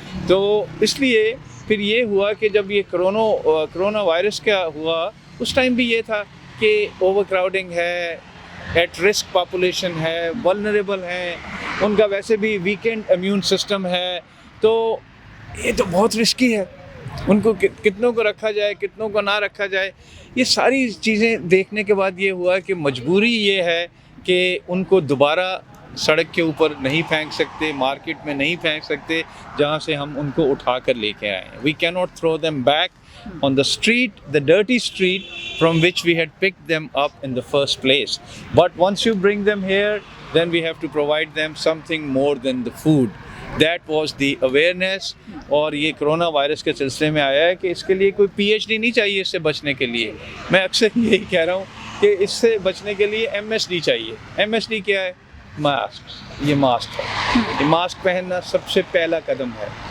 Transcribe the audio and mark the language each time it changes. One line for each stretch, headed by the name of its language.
Urdu: تو اس لیے پھر یہ ہوا کہ جب یہ کرونا وائرس کا ہوا اس ٹائم بھی یہ تھا کہ اوور کراؤڈنگ ہے، ایٹ رسک پاپولیشن ہے، ولنریبل ہیں، ان کا ویسے بھی ویکنڈ امیون سسٹم ہے، تو یہ تو بہت رسکی ہے. ان کو کتنوں کو رکھا جائے، کتنوں کو نہ رکھا جائے. یہ ساری چیزیں دیکھنے کے بعد یہ ہوا کہ مجبوری یہ ہے کہ ان کو دوبارہ سڑک کے اوپر نہیں پھینک سکتے، مارکیٹ میں نہیں پھینک سکتے جہاں سے ہم ان کو اٹھا کر لے کے آئے ہیں.
English: We cannot throw them back on the street, the dirty street from which we had picked them up in the first place. But once you bring them here, then we have to provide them something more than the food. That was the awareness.
Urdu: اور یہ corona virus کے سلسلے میں آیا ہے کہ اس کے لیے کوئی PhD نہیں چاہیے اس سے بچنے کے لیے. میں اکثر یہی کہہ رہا ہوں کہ اس سے بچنے کے لیے MSD چاہیے. MSD کیا ہے؟ ماسک. یہ ماسک ہے، یہ ماسک پہننا سب سے پہلا قدم ہے.